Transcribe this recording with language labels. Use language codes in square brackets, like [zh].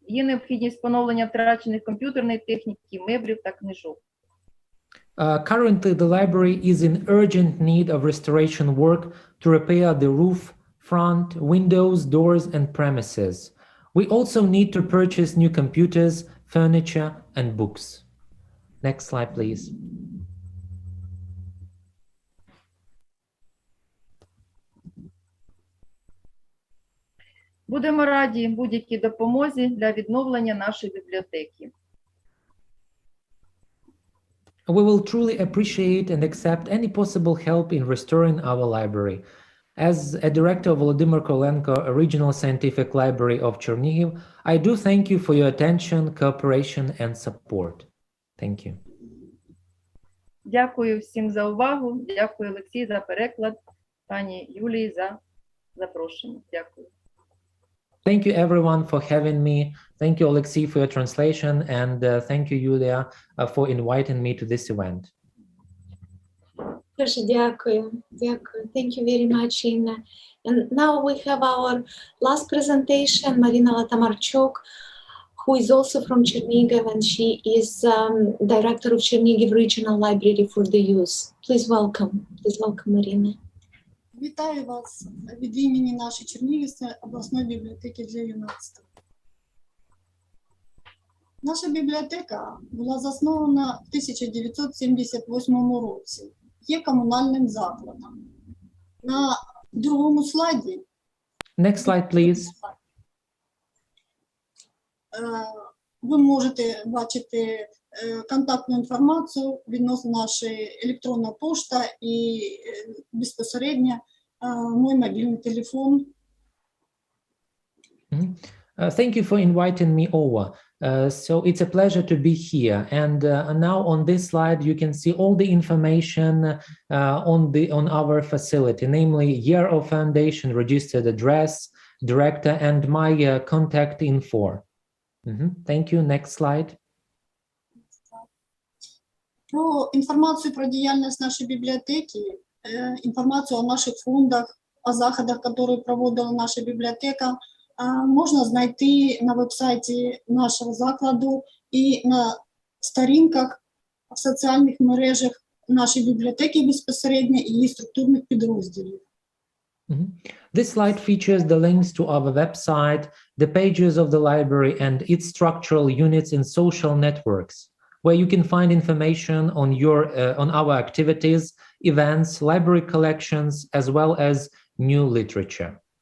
[uk] Є необхідність поновлення втрачених комп'ютерної техніки, меблів та книжок. [en] Currently, the library is in urgent need of restoration work to repair the roof, front, windows, doors, and premises. We also need to purchase new computers, furniture, and books. Next slide, please. Будемо раді будь-якій допомозі для відновлення нашої бібліотеки. We will truly appreciate and accept any possible help in restoring our library. As a director of Volodymyr Kolenko Regional Scientific Library of Chernihiv, I do thank you for your attention, cooperation, and support. Thank you. [uk] Дякую всім за увагу. Дякую, Олексій, за переклад. Пані Юлії за запрошення. Дякую. [en] Thank you, everyone, for having me. Thank you, Alexei, for your translation, and thank you, Yulia, for inviting me to this event. [uk] Дуже дякую. Дякую. [en] Thank you very much, Inna. And now we have our last presentation, Marina Latamarchuk, who is also from Chernihiv, and she is director of Chernihiv Regional Library for the Youth. Please welcome. Please welcome, Marina. [uk] Вітаю вас від імені нашої Чернігівської обласної бібліотеки для юнацтва. Наша бібліотека була заснована в 1978 році. Є комунальним закладом. На другому слайді [en] Next slide, please. [uk] Ви можете бачити контактну інформацію відносно нашої електронна пошта і безпосередньо мій мобільний телефон. [en] Thank you for inviting me over. So it's a pleasure to be here. And now on this slide, you can see all the information on our facility, namely year of foundation, registered address, director, and my contact info. Thank you. Next slide. [uk] Про інформацію про діяльність нашої бібліотеки, інформацію о наших фондах, о заходах, які проводила наша бібліотека, можна знайти на веб-сайті нашого закладу і на сторінках в соціальних мережах нашої бібліотеки безпосередньо і її структурних підрозділів. [en] This slide features the links to our website, the pages of the library, and its structural units in social networks, where you can find information on our activities, events, library collections, as well as new literature.